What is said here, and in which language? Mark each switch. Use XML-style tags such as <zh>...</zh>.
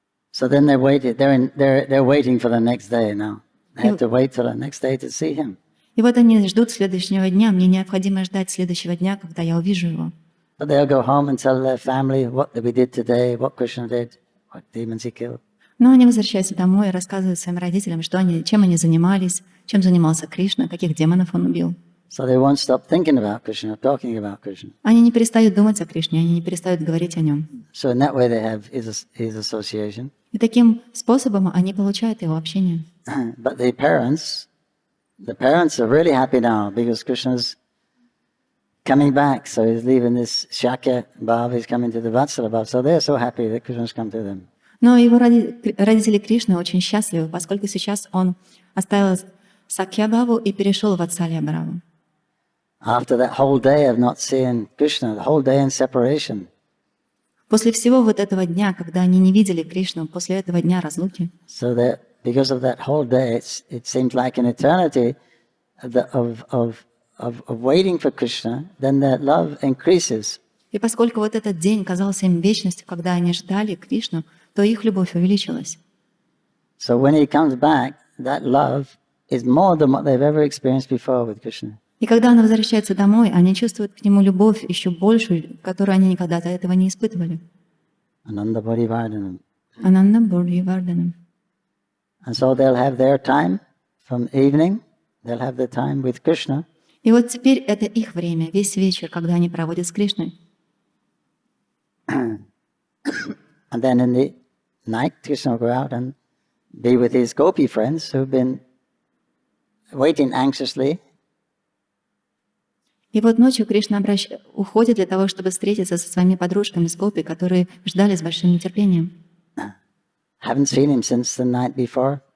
<en>So then they're waiting for the next day now. They have to wait till the next day to see him.</en> <ru>И вот они ждут следующего дня. Мне необходимо ждать следующего дня, когда я увижу его.</ru> <en>But they'll go home and tell their family what we did today, what Krishna did, what demons he killed.</en> <ru>Но они возвращаются домой и рассказывают своим родителям, чем они занимались, чем занимался Кришна, каких демонов он убил.</ru> <en>So they won't stop thinking about Krishna, talking about Krishna.</en> <ru>Они не перестают думать о Кришне, они не перестают говорить о нем.</ru> <en>So in that way they have his association.</en> <ru>И таким способом они получают его общение.</ru> <en>But the parents are really happy now because Krishna's coming back. So he's leaving this Shakya Bhav, he's coming to the Vatsala Bhav. So they're so happy that Krishna's come to them.</en> <ru>Но его родители Кришны очень счастливы, поскольку сейчас он оставил Сакья-бхаву и перешел в Ватсалья-бхаву.</ru> <en>After that whole day of not seeing Krishna, the whole day in separation.</en> <ru>После всего вот этого дня, когда они не видели Кришну, после этого дня разлуки.</ru> <en>So that because of that whole day, it seems like an eternity of waiting for Krishna. Then that love increases.</en> <ru>И поскольку вот этот день казался им вечностью, когда они ждали Кришну, то их любовь увеличилась.</ru> <en>So when he comes back, that love is more than what they've ever experienced before with Krishna.</en> <ru>И когда он возвращается домой, они чувствуют к нему любовь еще большую, которую они никогда до этого не испытывали.</ru> <sa>Ananda Bodhivardhanam. Ананда Бодхивардханам.</sa> <en>And so they'll have their time from evening, they'll have their time with Krishna.</en> <ru>И вот теперь это их время, весь вечер, когда они проводят с Кришной.</ru> <en>And then in the night, Krishna will go out and be with his gopi friends who've been waiting anxiously.</en> <ru>И вот ночью Кришна уходит для того, чтобы встретиться со своими подружками с гопи, которые ждали с большим нетерпением.</ru> <en>Haven't seen him since the night before.</en>